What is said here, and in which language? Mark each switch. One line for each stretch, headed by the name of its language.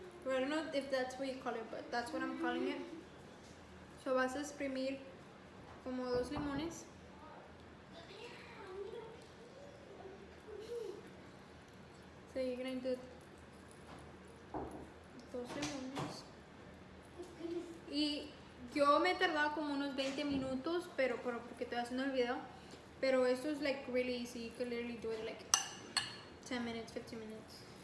English: Or I don't know if that's what you call it, but that's what I'm calling it.
Spanish: So vas a exprimir como 2 limones.
English: So you're gonna do 2 limones.
Spanish: Y yo me he tardado como unos 20 minutos, pero porque estoy haciendo el video. Pero esto es
English: like really easy. You can literally do it like 10 minutes, 15 minutes.